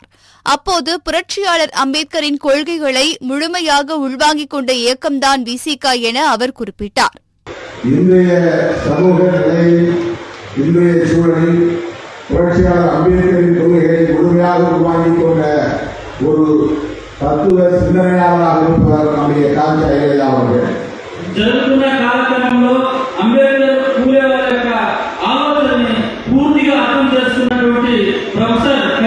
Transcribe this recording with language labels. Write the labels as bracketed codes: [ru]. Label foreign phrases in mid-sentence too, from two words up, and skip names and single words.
[ta] அப்போது புரட்சியாளர் அம்பேத்கரின் கொள்கைகளை முழுமையாக உள்வாங்கிக் கொண்ட இயக்கம்தான் விசிக என அவர் குறிப்பிட்டார். இன்றைய சமூக நிலையில், இன்றைய சூழலில் புரட்சியாளர் அம்பேத்கரின் கொள்கைகளை முழுமையாக உள்வாங்கிக் கொண்ட ஒரு தத்துவ சிந்தனையாளராக இருப்பவர் நம்முடைய காஞ்சா ஐலையா அவர்கள். [te] జరుగుతున్న కార్యక్రమంలో అంబేద్కర్ పూలే వారి యొక్క ఆలోచనని పూర్తిగా అర్థం చేసుకున్నటువంటి ప్రొఫెసర్